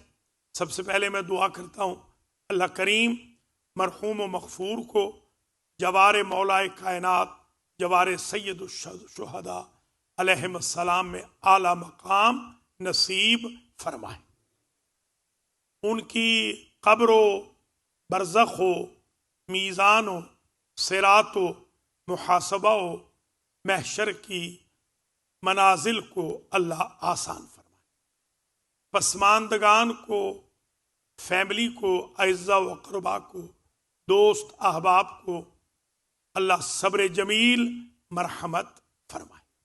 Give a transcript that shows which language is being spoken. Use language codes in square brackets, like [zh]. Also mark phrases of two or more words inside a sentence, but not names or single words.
[ur] سب سے پہلے میں دعا کرتا ہوں اللہ کریم مرحوم و مغفور کو جوار مولائے کائنات جوار سید الشہداء [ar] علیہ السلام [ur] میں اعلیٰ مقام نصیب فرمائے. ان کی قبر و برزخ و میزان و صراط و محاسبہ و محشر کی منازل کو اللہ آسان فرمائے. پسماندگان کو، فیملی کو، اعزاء و اقربا کو، دوست احباب کو اللہ صبر جمیل مرحمت فرمائے.